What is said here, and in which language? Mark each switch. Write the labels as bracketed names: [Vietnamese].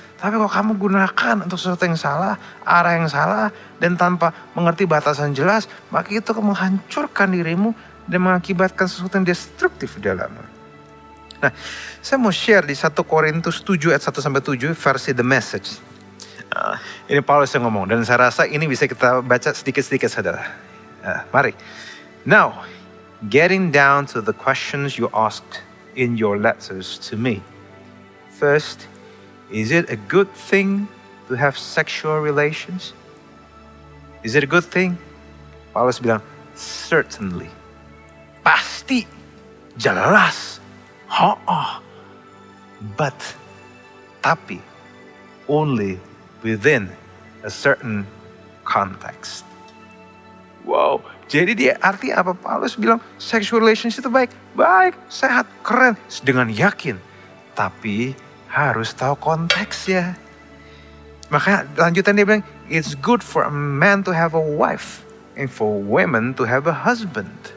[Indonesian] Tapi kalau kamu gunakan untuk sesuatu yang salah, arah yang salah, dan tanpa mengerti batasan jelas, maka itu akan menghancurkan dirimu dan mengakibatkan sesuatu yang destruktif di dalamnya. Nah, saya mau share di 1 Korintus 7 ayat 1-7 versi The Message. Ini Paulus yang ngomong dan saya rasa ini bisa kita baca sedikit-sedikit saudara. Mari. [English] Now, getting down to the questions you asked in your letters to me. First, is it a good thing to have sexual relations? Is it a good thing? [Indonesian] Paulus bilang, [English] certainly. [Indonesian] Pasti. Jelas. [English] But, [Indonesian] tapi, [English] only within a certain context. [Indonesian] Wow, jadi dia artinya apa? Paulus bilang sexual relationship itu baik, sehat, keren, dengan yakin. Tapi harus tahu konteksnya. Makanya lanjutan dia bilang, [English] it's good for a man to have a wife and for women to have a husband.